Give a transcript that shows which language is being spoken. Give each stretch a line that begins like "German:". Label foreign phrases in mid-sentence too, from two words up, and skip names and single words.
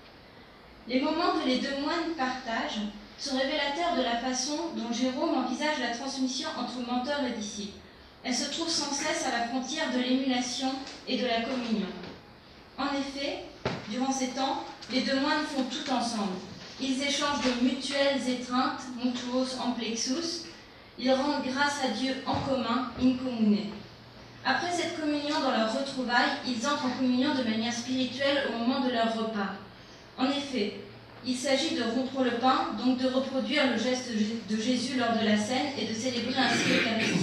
French: Les moments que les deux moines partagent sont révélateurs de la façon dont Jérôme envisage la transmission entre mentor et disciple. Elle se trouve sans cesse à la frontière de l'émulation et de la communion. En effet, durant ces temps, les deux moines font tout ensemble. Ils échangent de mutuelles étreintes,
Latin: mutuos amplexus.
French: Ils rendent grâce à Dieu en commun,
Latin: in commune.
French: Après cette communion dans leur retrouvailles, ils entrent en communion de manière spirituelle au moment de leur repas. En effet, il s'agit de rompre le pain, donc de reproduire le geste de Jésus lors de la scène et de célébrer ainsi l'Eucharistie.